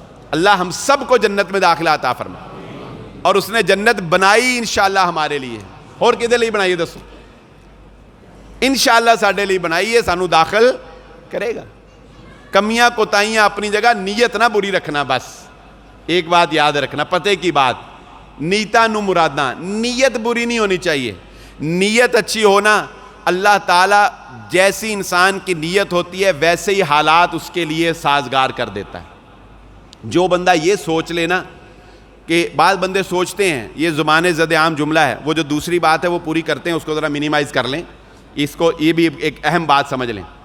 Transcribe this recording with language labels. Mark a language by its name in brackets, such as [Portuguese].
[Urdu] اللہ ہم سب کو جنت میں داخلہ عطا فرمائے, اور اس نے جنت بنائی انشاءاللہ ہمارے لیے. [Punjabi] اور کدے لیے بنائی ہے دسو؟ انشاءاللہ ساڈے لیے بنائی ہے, سانو داخل کرے گا. [Urdu] کمیاں کوتاہیاں اپنی جگہ, نیت نہ بری رکھنا. بس ایک بات یاد رکھنا, پتے کی بات, [Punjabi] نیتا نو مراداں, [Urdu] نیت بری نہیں ہونی چاہیے, نیت اچھی ہونا. اللہ تعالیٰ جیسی انسان کی نیت ہوتی ہے ویسے ہی حالات اس کے لیے سازگار کر دیتا ہے. جو بندہ یہ سوچ لینا, کہ بعض بندے سوچتے ہیں, یہ زبان زد عام جملہ ہے, وہ جو دوسری بات ہے وہ پوری کرتے ہیں, اس کو ذرا منیمائز کر لیں, اس کو یہ بھی ایک اہم بات سمجھ لیں.